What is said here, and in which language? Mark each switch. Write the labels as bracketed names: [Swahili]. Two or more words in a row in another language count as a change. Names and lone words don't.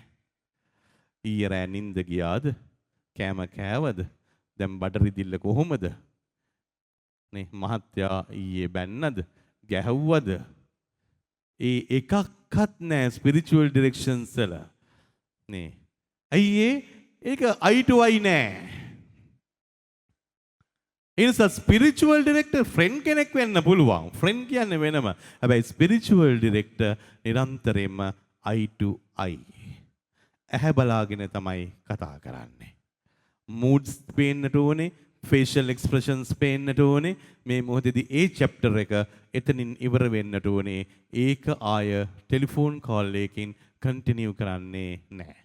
[Sinhala] ඊයේ රෑ නිින්ද ගියාද? කෑම කෑවද? දැන් බඩරිදිල්ල කොහොමද? නේ මහත්තයා ඊයේ බැන්නද? ගැහුවද? ඒ එකක්වත් නැහැ [English] spiritual directions [Sinhala] වල. නේ. අයියේ ඒක [English] eye to eye [Sinhala] නෑ. ඒ නිසා [English] spiritual director friend [Sinhala] කෙනෙක් වෙන්න පුළුවන්. ෆ්‍රෙන්ඩ් කියන්නේ වෙනම. හැබැයි [English] spiritual director [Sinhala] නිරන්තරයෙන්ම [English] eye to eye. [Sinhala] ඇහැ බලාගෙන තමයි කතා කරන්නේ. moods පේන්නට ඕනේ. [English] facial expressions [Sinhala] පේන්නට ඕනේ. මේ මොහොතේදී ඒ chapter එක එතනින් ඉවර වෙන්නට ඕනේ. ඒක ආය [English] telephone call [Sinhala] එකකින් කන්ටිනියු කරන්නේ නැහැ.